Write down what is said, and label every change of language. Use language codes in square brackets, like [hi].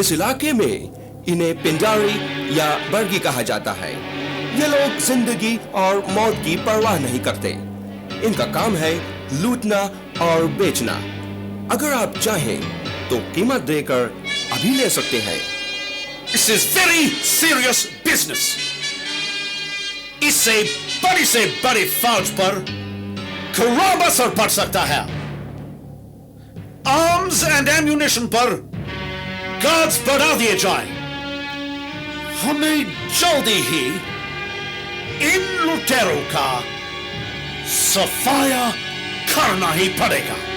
[hi] इस इलाके में इन्हें पिंडारी या बर्गी कहा जाता है। ये लोग जिंदगी और मौत की परवाह नहीं करते। इनका काम है लूटना और बेचना। अगर आप चाहें तो कीमत देकर अभी ले सकते हैं। [en] This is very serious business. [hi] इससे बड़ी से बड़ी फौज पर खराब असर पड़ सकता है। [en] arms and ammunition [hi] पर गार्ड्स बढ़ा दिए जाएं। हमें जल्दी ही इन लुटेरों का सफाया करना ही पड़ेगा।